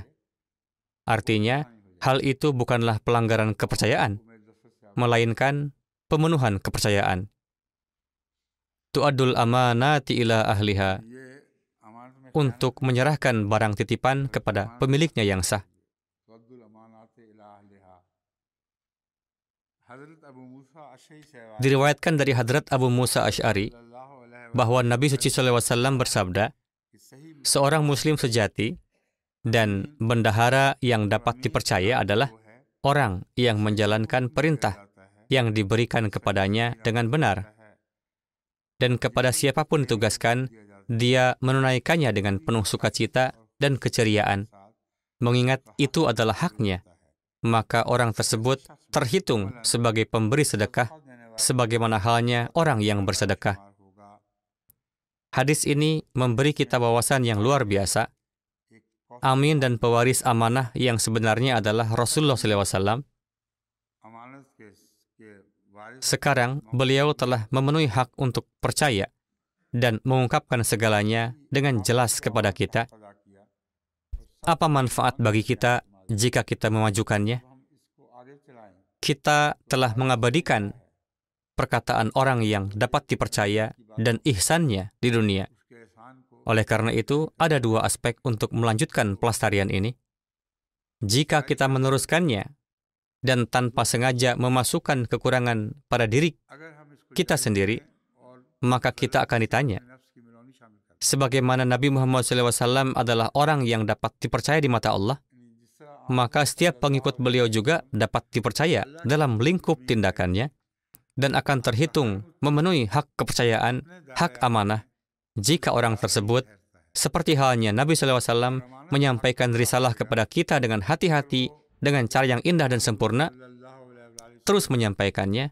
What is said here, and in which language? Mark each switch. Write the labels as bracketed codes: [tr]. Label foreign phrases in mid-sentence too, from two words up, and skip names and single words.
[id] Artinya, hal itu bukanlah pelanggaran kepercayaan, melainkan pemenuhan kepercayaan. [ar] تؤدوا الأمانات إلى أهلها, [hi] ये अमानत में [id] untuk menyerahkan barang titipan kepada pemiliknya yang sah. [ar] ردّ الأمانات إلى أهلها. [hi] हज़रत अबू मूसा अशअरी से [id] Diriwayatkan dari Hadrat Abu Musa Asy'ari [ar] صلى الله عليه [id] bahwa Nabi Suci SAW bersabda, [hi] कि सही [id] seorang muslim sejati dan bendahara yang dapat dipercaya adalah [hi] वो है [id] orang yang menjalankan perintah [hi] जाता है [id] yang diberikan kepadanya dengan benar, dan kepada siapapun ditugaskan, dia menunaikannya dengan penuh sukacita dan keceriaan, mengingat itu adalah haknya, maka orang tersebut terhitung sebagai pemberi sedekah, sebagaimana halnya orang yang bersedekah. Hadis ini memberi kita wawasan yang luar biasa. Amin dan pewaris amanah yang sebenarnya adalah Rasulullah SAW. [hi] अमानत के वारिस [id] Sekarang beliau telah memenuhi hak untuk percaya dan mengungkapkan segalanya dengan jelas kepada kita. [hi] अदा किया, [id] Apa manfaat bagi kita jika kita memajukannya? [hi] हम इसको आगे चलाएं। [id] Kita telah mengabadikan perkataan orang yang dapat dipercaya dan ihsannya di dunia. [hi] उसके एहसान को [id] Oleh karena itu, ada dua aspek untuk melanjutkan pelestarian ini. Jika kita meneruskannya dan tanpa sengaja memasukkan kekurangan pada diri [hi] अगर हम इसको [id] kita sendiri, [hi] और [id] maka kita akan ditanya, [hi] नफ्स की मिलौनी शामिल करते [id] sebagaimana Nabi Muhammad SAW adalah orang yang dapat dipercaya di mata Allah, [hi] हैं, जिस तरह [id] maka setiap pengikut beliau juga dapat dipercaya dalam lingkup tindakannya, dan akan terhitung memenuhi hak kepercayaan, hak amanah, jika orang tersebut, seperti halnya Nabi SAW menyampaikan risalah kepada kita dengan hati-hati, dengan cara yang indah dan sempurna, terus menyampaikannya.